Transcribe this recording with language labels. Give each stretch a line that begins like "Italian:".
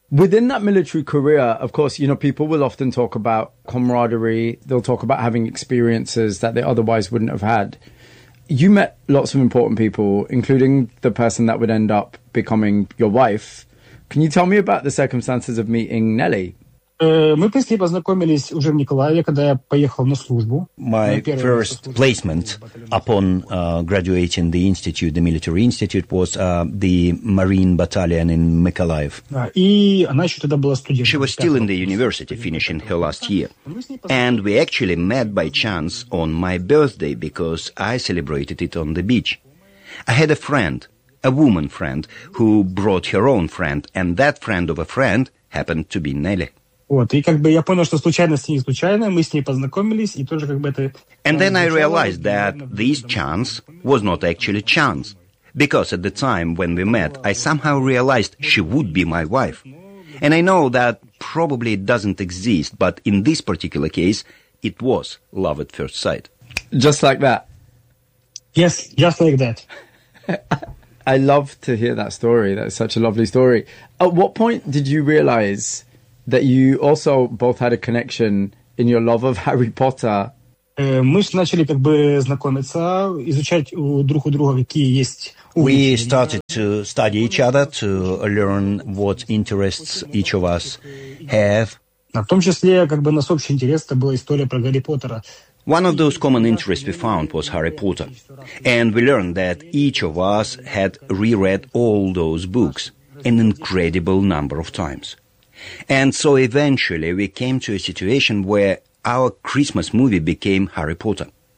English: Within that military career, of course, you know, people will often talk about camaraderie. They'll talk about having experiences that they otherwise wouldn't have had. You met lots of important people, including the person that would end up becoming your wife. Can you tell me about the circumstances of meeting Nelly?
Russian: Мы впервые познакомились уже в Николаеве, когда я поехал на службу.
English: My first placement upon graduating the institute, the military institute, was the Marine Battalion in Mykolaiv.
Russian: И она еще тогда была студентом.
English: She was still in the university, finishing her last year. And we actually met by chance on my birthday, because I celebrated it on the beach. I had a friend, a woman friend, who brought her own friend, and that friend of a friend happened to be Nelly.
Russian: Вот, и как бы я понял, что случайность не случайная, мы с ней познакомились, и тоже как бы это...
English: And then I realized that this chance was not actually chance, because at the time when we met, I somehow realized she would be my wife. And I know that probably it doesn't exist, but in this particular case, it was love at first sight. Just like that? Yes, just like that. I love to hear that story. That's such a lovely story. At what point did you realize that you also both had a connection in your love of Harry Potter?
Russian: Мы же начали как бы знакомиться, изучать друг у друга, какие есть увлечения.
English: We started to study each other, to learn what interests each of us have.
Russian: В том числе, как бы, нас общий интерес, это была история про Гарри Поттера.
English: One of those common interests we found was Harry Potter. And we learned that each of us had reread all those books an incredible number of times. And so eventually we came to a situation where our Christmas movie became Harry Potter.